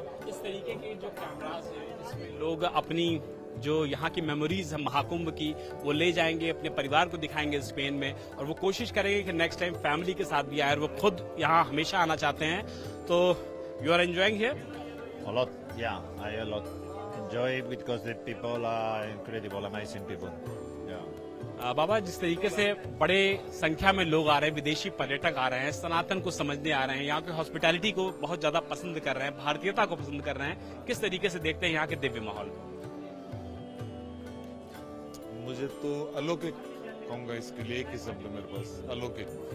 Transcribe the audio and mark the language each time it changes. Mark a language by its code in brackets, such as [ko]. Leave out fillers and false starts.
[hi] इस तरीके के जो कैमरास हैं इसमें लोग अपनी जो यहाँ की मेमोरीज है महाकुंभ की वो ले जाएंगे, अपने परिवार को दिखाएंगे स्पेन में और वो कोशिश करेंगे कि नेक्स्ट टाइम फैमिली के साथ भी आए और वो खुद यहाँ हमेशा आना चाहते हैं। [en] तो you are enjoying here? A lot, yeah. I a lot enjoy it because the people are incredible, amazing people. Yeah. [hi] बाबा, जिस तरीके से बड़े संख्या में लोग आ रहे हैं, विदेशी पर्यटक आ रहे हैं, सनातन को समझने आ रहे हैं, यहाँ की हॉस्पिटैलिटी को बहुत ज्यादा पसंद कर रहे हैं, भारतीयता को पसंद कर रहे हैं, किस तरीके से देखते हैं यहाँ के दिव्य माहौल को? मुझे तो अलौकिक कहूंगा, इसके लिए एक ही शब्द मेरे पास, अलौकिक।